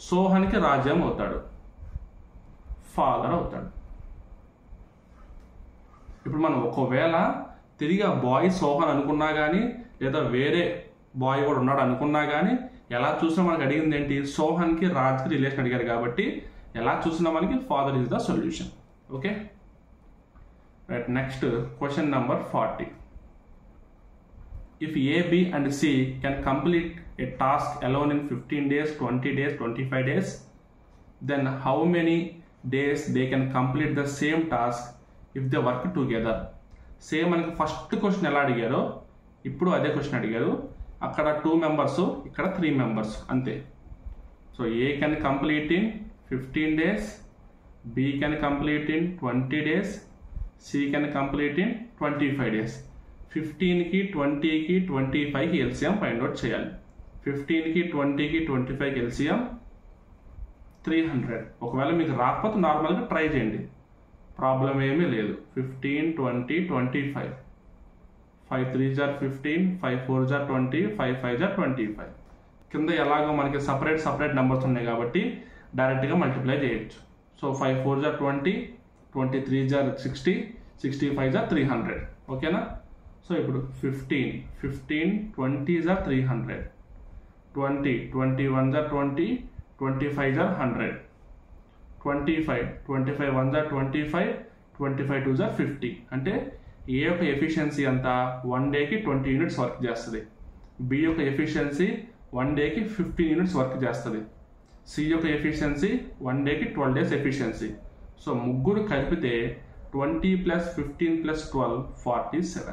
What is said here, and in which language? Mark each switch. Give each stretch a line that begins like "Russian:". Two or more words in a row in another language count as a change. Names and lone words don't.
Telugu: సోహన్కి రాజ్యం అవుతాడు, ఫాదర్ అవుతాడు. ఇప్పుడు మనం ఒకవేళ తిరిగి ఆ బాయ్ సోహన్ అనుకున్నా కానీ లేదా వేరే బాయ్ కూడా ఉన్నాడు అనుకున్నా కానీ ఎలా చూసినా మనకి అడిగింది ఏంటి, సోహన్కి రాజ్కి రిలేషన్ అడిగారు కాబట్టి ఎలా చూసినా మనకి
English: father is the solution. okay right. next question number 40. If A, B and C can complete a task alone in 15 days, 20 days, 25 days, then how many days they can complete the same task if they work together?
Telugu: సేమ్ మనకి
English: first question
Telugu: ఎలా అడిగారో ఇప్పుడు అదే క్వశ్చన్ అడిగారు. అక్కడ 2 members, ఇక్కడ 3 members అంతే.
English: సో A can complete in 15 days, B can complete in 20 days, C can complete in 25 days.
Telugu: 15కి 20కి 25కి ఎల్సిఎం
English: find out
Telugu: చేయాలి. 15కి 20కి 25కి ఎల్సిఎం 300. ఒకవేళ మీకు రాకపోతే నార్మల్గా ట్రై చేయండి, ప్రాబ్లం ఏమీ లేదు.
English: 15, 20, 25, 5 3s are 15, 5 4s are 20, 5 5s are 25. కింద ఎలాగో మనకి సపరేట్ నెంబర్స్ ఉన్నాయి కాబట్టి directly multiply చేయొచ్చు. సో 5 4s are 20, 23s are 60, 65s are 300.
Telugu: ఓకేనా.
English: సో ఇప్పుడు 15 20s are 300, 20 21s are 20, 25s are 100, 25 1s are 25, 25 2s are 50.
Telugu: అంటే ఏ యొక్క ఎఫిషియన్సీ అంతా 1 డేకి 20
English: units work
Telugu: చేస్తుంది, బి యొక్క ఎఫిషియన్సీ 1 డేకి 15
English: units work
Telugu: చేస్తుంది, సి యొక్క ఎఫిషియన్సీ 1 డేకి 12
English: days efficiency.
Telugu: సో ముగ్గురు కలిపితే 20 + 15 + 12 47.